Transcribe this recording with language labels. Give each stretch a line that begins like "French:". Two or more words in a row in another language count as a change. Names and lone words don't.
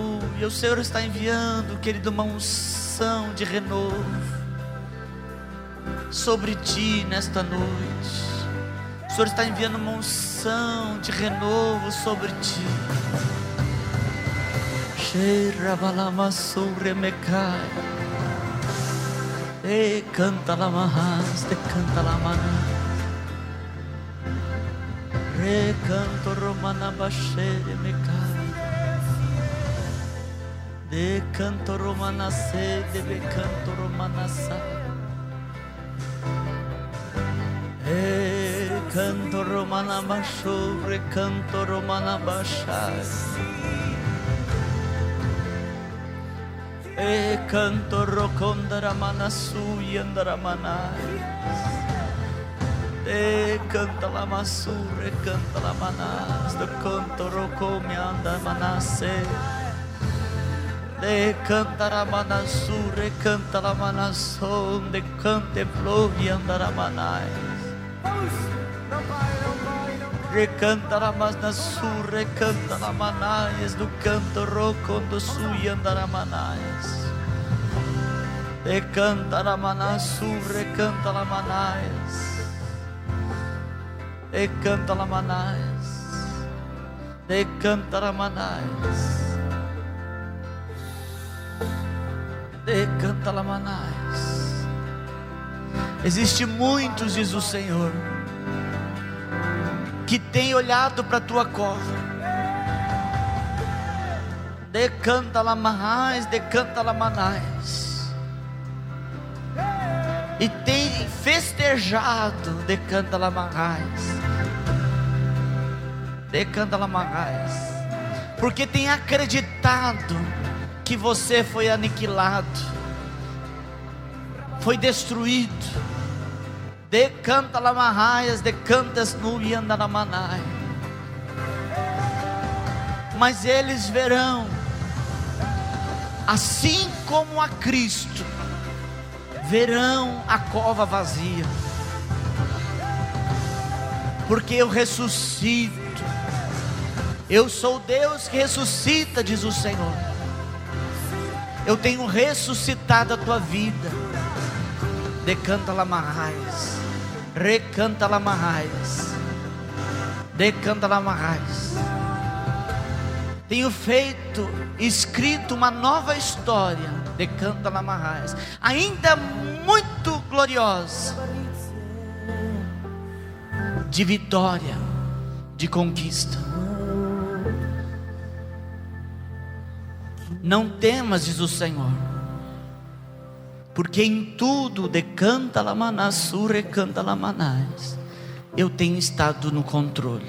Portuguese: O Senhor está enviando, querido, uma unção de renovo sobre Ti nesta noite. O Senhor está enviando uma unção de renovo sobre Ti. E canta la mahas, te canta la mana. Re canto romana bashere mecai. De canto romana se, de canto romana sa. E canto romana basho, re canto romana bashai. E canto rocondara manasu yandara manai. E canta la masure, canta la manas, de canto roco mi anda manase. De cantara manasure, canta la manason, de cante flo yandara manai. Recanta la manasu, recanta la manais, do canto roco do sui andara manais. Recanta la manasu, recanta la manais. Recanta la manais. Recanta la manais. Recanta la manais. Existe muitos, diz o Senhor, que tem olhado para a tua cova. Decanta lá mais, decanta lá manais. E tem festejado, decanta lá manais. Decanta lá manais. Porque tem acreditado que você foi aniquilado, foi destruído, decanta lamarraias, decantas nu anda na manai. Mas eles verão, assim como a Cristo, verão a cova vazia, porque eu ressuscito. Eu sou Deus que ressuscita, diz o Senhor. Eu tenho ressuscitado a tua vida. Decanta lamarraias, recanta lamarraias, decanta lamarraias. Tenho feito, escrito uma nova história, decanta lamarraias, ainda muito gloriosa, de vitória, de conquista. Não temas, diz o Senhor, porque em tudo decanta lamanás, recanta lamanás, eu tenho estado no controle.